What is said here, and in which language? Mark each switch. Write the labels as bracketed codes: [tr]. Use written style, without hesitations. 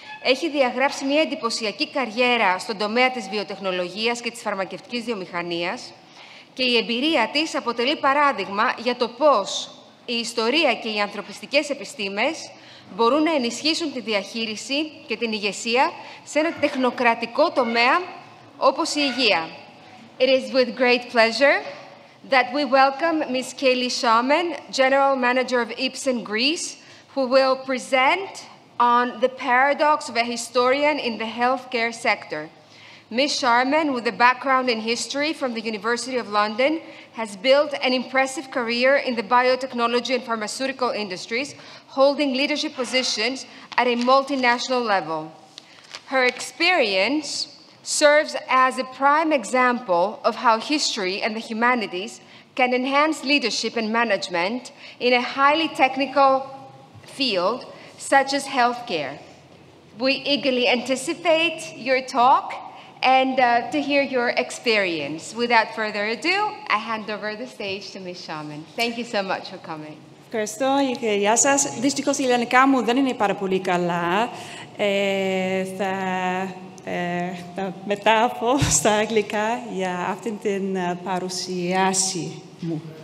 [el] Έχει διαγράψει μια εντυπωσιακή καριέρα στον τομέα της βιοτεχνολογίας και της φαρμακευτικής βιομηχανίας και η εμπειρία της αποτελεί παράδειγμα για το πώς η ιστορία και οι ανθρωπιστικές επιστήμες μπορούν να ενισχύσουν τη διαχείριση και την ηγεσία σε ένα τεχνοκρατικό τομέα όπως η υγεία. [en] It is with great pleasure that we welcome Ms. Kaylee Sharman, General Manager of Ipsen Greece, who will present on the paradox of a historian in the healthcare sector. Ms. Sharman, with a background in history from the University of London, has built an impressive career in the biotechnology and pharmaceutical industries, holding leadership positions at a multinational level. Her experience serves as a prime example of how history and the humanities can enhance leadership and management in a highly technical field such as healthcare. We eagerly anticipate your talk and to hear your experience. Without further ado, I hand over the stage to Ms. Sharman. Thank you so much for coming. [el] Ευχαριστώ και γεια σας. Δυστυχώς η ελληνικά μου δεν είναι πάρα πολύ καλά. Θα μετάφω στα αγγλικά για αυτήν την παρουσίαση μου.